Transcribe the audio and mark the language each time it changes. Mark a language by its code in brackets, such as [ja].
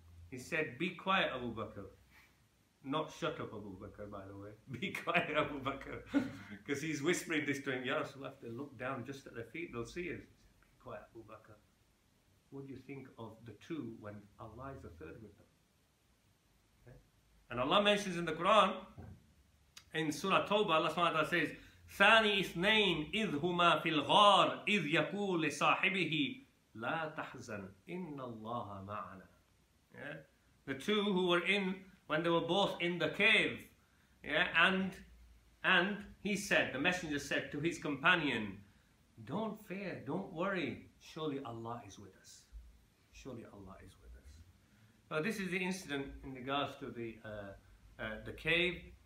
[en] He said, be quiet, Abu Bakr. Not shut up, Abu Bakr, by the way. Be quiet, Abu Bakr. Because he's whispering this to him, Ya Rasulullah, if they look down just at their feet, they'll see us. Be quiet, Abu Bakr. What do you think of the two when Allah is the third with them? And Allah mentions in the Quran, in Surah Tawbah, Allah SWT says, [ar] ثاني اثنين إذ هما في الغار إذ يقول لصاحبه لا تحزن إن الله معنا. [en] Yeah? The two who were in, when they were both in the cave, yeah? and he said, the messenger said to his companion, don't fear, don't worry, surely Allah is with us. Surely Allah is with us. This is the incident in regards to the cave.